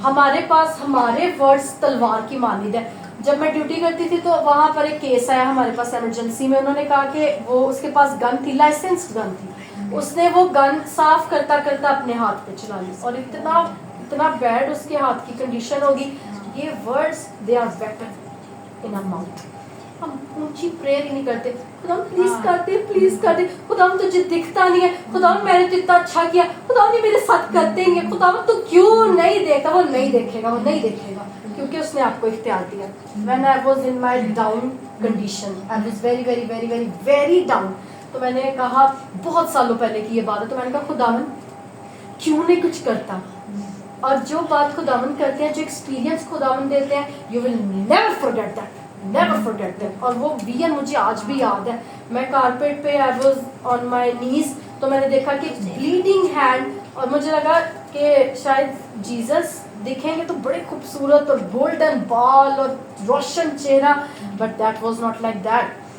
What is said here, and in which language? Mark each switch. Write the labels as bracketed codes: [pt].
[ur] ہمارے پاس ہمارے ورڈز تلوار کی مانند ہے. جب میں ڈیوٹی کرتی تھی تو وہاں پر ایک کیس آیا ہمارے پاس ایمرجنسی میں. انہوں نے کہا کہ وہ اس کے پاس گن تھی، لائسنس گن تھی. اس نے وہ گن صاف کرتا کرتا اپنے ہاتھ پہ چلا لی اور اتنا بیڈ اس کے ہاتھ کی کنڈیشن ہوگی. یہ [en] Words they are weapon in a mouth. [ur] ہم اونچی پریئر ہی نہیں کرتے، خدا پلیز کر دے، پلیز کر دے. خدا تجھے دکھتا نہیں ہے، خدا میں نے تو اتنا اچھا کیا، خدا نے میرے ساتھ کرتے ہیں، خدا تو کیوں نہیں دیکھتا. وہ نہیں دیکھے گا، وہ نہیں دیکھے گا کیونکہ اس نے آپ کو اختیار دیا. [en] When I was in my down condition, I was very very very very very down. [ur] تو میں نے کہا بہت سالوں پہلے کی یہ بات ہے، تو میں نے کہا خداوند کیوں نہیں کچھ کرتا. اور جو بات خداوند کرتے ہیں، جو ایکسپیرینس خداوند دیتے ہیں، [en] you will never forget that. Never forget that. [ur] اور وہ وین مجھے آج بھی یاد ہے. میں کارپیٹ پہ [en] I was on my knees، [ur] تو میں نے دیکھا کہ بلیڈنگ ہینڈ، اور مجھے لگا کہ شاید جیزس دکھیں گے تو بڑے خوبصورت اور گولڈن بال اور روشن چہرہ، [en] But that was not like that.